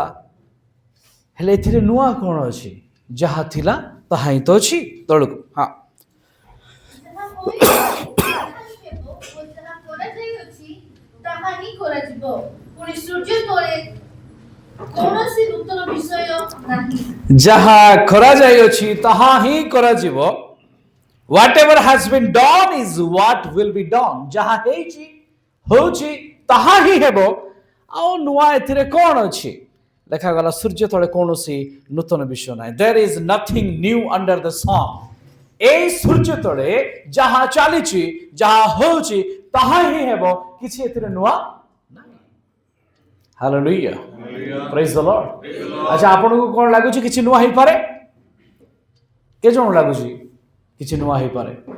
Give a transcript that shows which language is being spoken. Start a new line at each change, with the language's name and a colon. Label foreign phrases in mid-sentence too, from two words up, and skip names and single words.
Odia: ହେଲେ ଏଥିରେ ନୂଆ କ'ଣ ଅଛି? ଯାହା ଥିଲା ତାହା ହିଁ ତ ଅଛି। ତଳକୁ ଯାହା ହୋଇଛି, ତାହା ହିଁ ହେବ, ଓ ଯାହା କରାଯାଇଅଛି, ତାହା ହିଁ କରାଯିବ। ପୁଣି ସୂର୍ଯ୍ୟ ତଳେ କୌଣସି ନୂତନ ବିଷୟ ନାହିଁ। ଯାହା କରାଯାଇଅଛି ତାହା ହିଁ କରାଯିବ।
English: Whatever has been done is what will be done.
Odia: ଯାହା ହେଇଛି ହଉଛି ତାହା ହିଁ ହେବ। ଆଉ ନୂଆ ଏଥିରେ କ'ଣ ଅଛି? ଲେଖାଗଲା ସୂର୍ଯ୍ୟ ତଳେ କୌଣସି ନୂତନ ବିଷୟ ନାହିଁ।
English: There is nothing new under the sun.
Odia: এই ସୂର୍ଯ୍ୟ ତଳେ ଯାହା ଚାଲିଛି, ଯାହା ହଉଛି ତାହା ହିଁ ହେବ, କିଛି ଏଥିରେ ନୂଆ ନାହିଁ।
English: Hallelujah, praise the Lord.
Odia: ଆଚ୍ଛା, ଆପଣଙ୍କୁ କ'ଣ ଲାଗୁଛି କିଛି ନୂଆ ହେଇପାରେ? କେ ଜଣ ଲାଗୁଛି କିଛି ନୂଆ ହେଇପାରେ?